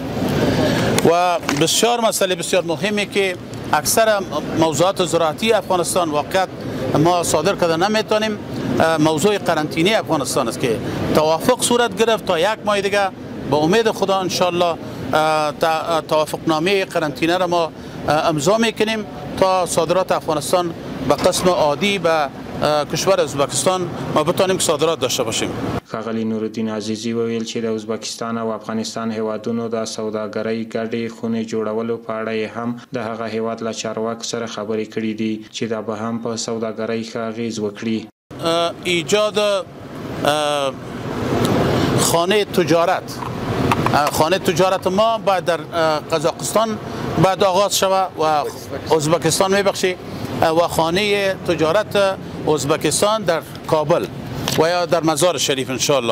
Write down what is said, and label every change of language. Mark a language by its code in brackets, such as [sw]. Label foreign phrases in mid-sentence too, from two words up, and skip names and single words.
[fa] و بسیار مسئله بسیار مهمی که اکثر موضوعات زراعتی افغانستان واقعا ما صادر کرده نمیتونیم، موضوع قرنطینه افغانستان است که توافق صورت گرفت تا یک ماه دیگه با امید خدا انشالله توافقنامه قرنطینه را ما امضا میکنیم تا صادرات افغانستان به قسم عادی به کشور ازبکستان ما بتانیم که صادرات داشته باشیم. [ps] ښاغلی نورالدین عزیزي وویل چې د ازبکستان او افغانستان هیوادونو د سوداګرۍ ګډې خونې جوړولو په اړه هم د هغه هیواد له چارواکو سره خبرې کړې دي چې دا به هم په سوداګرۍ ښه اغیز وکړي. [fa] ایجاد خانه تجارت ما باید در قزاقستان باید آغاز شود و ازبکستان میبخشی و خانه تجارت ازبکستان در کابل و یا در مزار شریف انشالله.